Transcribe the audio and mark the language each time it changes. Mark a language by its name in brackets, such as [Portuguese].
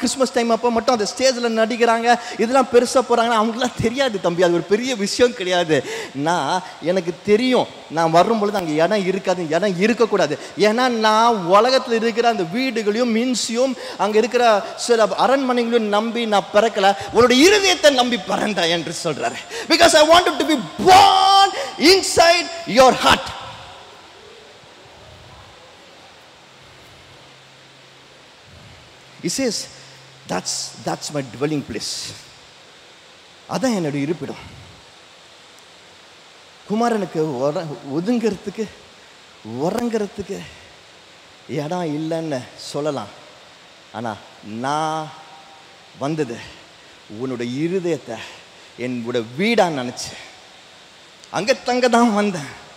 [Tamil] Christmas time அப்போ மட்டும் அந்த ஸ்டேஜில் நடிக்கிறாங்க. இதெல்லாம் பெருசாக போகிறாங்கன்னா அவங்களாம் தெரியாது தம்பி, அது ஒரு பெரிய விஷயம் கிடையாது. எனக்கு தெரியும், நான் வரும் பொழுது அங்கே இடம் இருக்காது, இடம் இருக்கக்கூடாது. ஏன்னா நான் உலகத்தில் இருக்கிற அந்த வீடுகளையும் மின்சியும் அங்கே இருக்கிற சில அரண்மனைகளையும் நம்பி நான் பிறக்கல, உன்னுடைய இருதயத்தை நம்பி பிறந்தா என்று சொல்றாரு. [English] Because I wanted to be born inside your heart. He says that's my dwelling place. [Tamil] அதான் என்னுடைய இருப்பிடம். குமாரனுக்கு ஒதுங்கிறதுக்கு உறங்கிறதுக்கு இடம் இல்லைன்னு சொல்லலாம். ஆனா நான் வந்தது உன்னுடைய இருதயத்தை என்னோட வீடா நினைச்சு அங்க தங்க தான் வந்தேன்.